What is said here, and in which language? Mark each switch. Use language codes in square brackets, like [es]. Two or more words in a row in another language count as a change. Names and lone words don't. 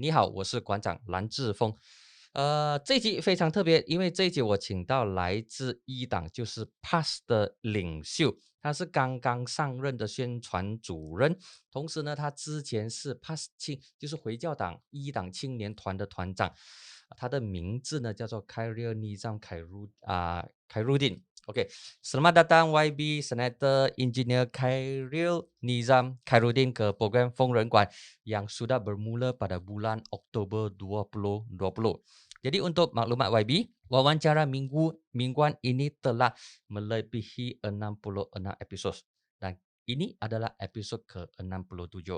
[zh] 你好，我是馆长蓝志峰。这一集非常特别，因为这一集我请到来自一档就是 Pass 的领袖，他是刚刚上任的宣传主任，同时呢，他之前是 Pass 青，就是回教党一党青年团的团长。他的名字呢叫做 [ms] Khairil Nizam Khairuddin。OK, selamat datang YB Senator Engineer Khairil Nizam Khairuddin ke program Fong Ren Guan yang sudah bermula pada bulan Oktober 2020. Jadi untuk maklumat YB, wawancara mingguan ini telah melebihi 66 episod dan ini adalah episod ke-67.